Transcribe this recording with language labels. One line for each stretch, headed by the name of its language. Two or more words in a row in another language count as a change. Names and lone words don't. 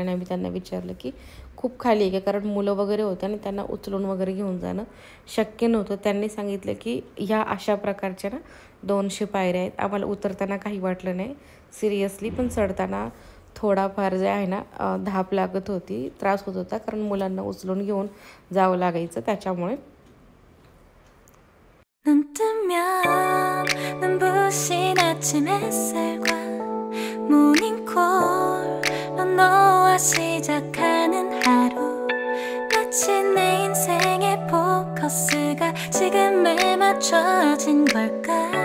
Marathi: आणि आम्ही त्यांना विचारलं की खूप खाली आहे का, कारण मुलं वगैरे होते आणि त्यांना उचलून वगैरे घेऊन जाणं शक्य नव्हतं. त्यांनी सांगितलं की ह्या अशा प्रकारच्या ना 200 पायऱ्या आहेत. आम्हाला उतरताना काही वाटलं नाही सिरियसली, पण चढताना थोडाफार जे आहे ना धाप लागत होती, त्रास होत होता, कारण मुलांना उचलून घेऊन जावं लागायचं त्याच्यामुळे.
Korean: 눈 뜨면 눈부신 아침 햇살과 모닝콜로 너와 시작하는 하루, 마치 내 인생의 포커스가 지금에 맞춰진 걸까.